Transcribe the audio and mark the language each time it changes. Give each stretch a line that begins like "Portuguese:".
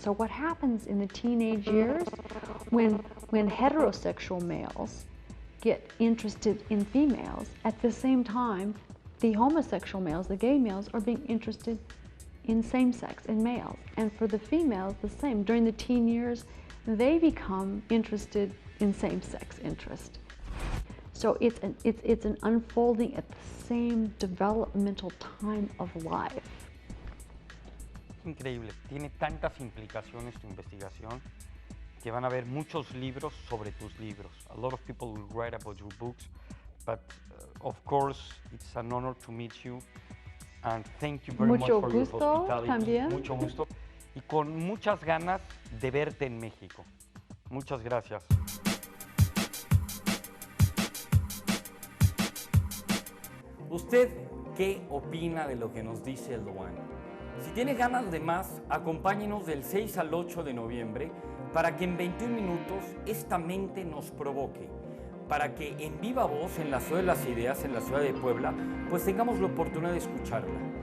English: So what happens in the teenage years when heterosexual males get interested in females, at the same time the homosexual males, the gay males, are being interested in same-sex, in males. And for the females, the same. During the teen years, they become interested in same-sex interest. So it's an unfolding at the same developmental time of life.
Spanish: Increíble, tiene tantas implicaciones tu investigación que van a haber muchos libros sobre tus libros.
English: A lot of people will write about your books, but of course it's an honor to meet you and thank you very much for your hospitality.
Spanish: También. Mucho gusto y con muchas ganas de verte en México. Muchas gracias. ¿Usted qué opina de lo que nos dice Louanne? Si tiene ganas de más, acompáñenos del 6 al 8 de noviembre para que en 21 minutos esta mente nos provoque, para que en viva voz en la Ciudad de las Ideas, en la ciudad de Puebla, pues tengamos la oportunidad de escucharla.